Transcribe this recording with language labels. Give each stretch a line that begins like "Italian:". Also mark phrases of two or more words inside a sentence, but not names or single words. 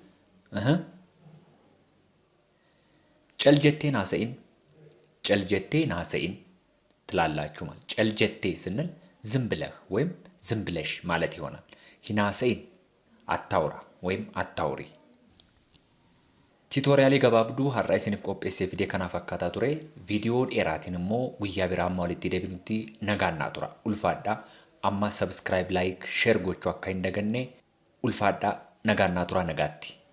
Amharic: ጨልጀቴ ናሰኢን ትላላችሁ ማለት። ጨልጀቴ ስንል ዝም ብለህ ወይም ዝም ብለሽ ማለት ይሆናል። ሂናሰኢን አታውራ ወይም አታውሪ። ቲቶሪያሊ ገባብዱ
Oromo: har'a isiniif qopheessee fide kana fakkaata ture. Viidiyoo dheeraatiin immoo guyyaa biraa amma walitti deebinutti nagaannaa tura. Ulfaadhaa amma
English: subscribe like share
Oromo: gochuu akka hin daganne ulfaadhaa nagaannaa tura nagaatti.